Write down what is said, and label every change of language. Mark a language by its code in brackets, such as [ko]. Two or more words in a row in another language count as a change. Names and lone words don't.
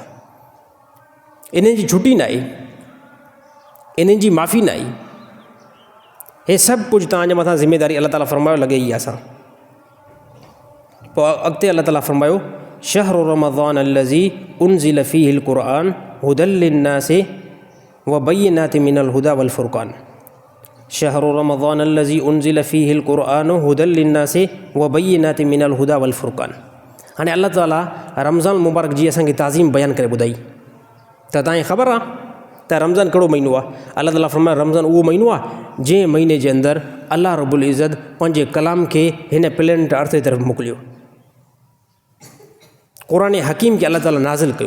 [sd] इन्हनि जी छुटी न आहे, इन्हनि जी माफ़ी न आहे, हे सभु कुझु तव्हांजे मथां ज़िम्मेदारी अल्लाह ताला फ़रमायो लॻे ई असां। پوءِ اڳتي الله تعالى فرمايو [ar] شهر رمضان الذي أنزل فيه القرآن هدى للناس وبينات من الهدى والفرقان، شهر رمضان الذي أنزل فيه القرآن هدى للناس وبينات من الهدى والفرقان. [sd] हाणे अल्लाह ताला रमज़ान मुबारक जी असांखे ताज़ीम बयानु करे ॿुधाई त तव्हांखे ख़बर आहे त रमज़ान कहिड़ो महीनो आहे। अल्लाह ताला फ़रमायो रमज़ान उहो महीनो आहे जंहिं महीने जे अंदरि [ar] الله رب العزة [sd] पंहिंजे कलाम खे हिन [en] planet earth [sd] जी तरफ़ मोकिलियो, [ar] القرآن الحكيم [sd] खे अल्लाह ताला नाज़िल कयो।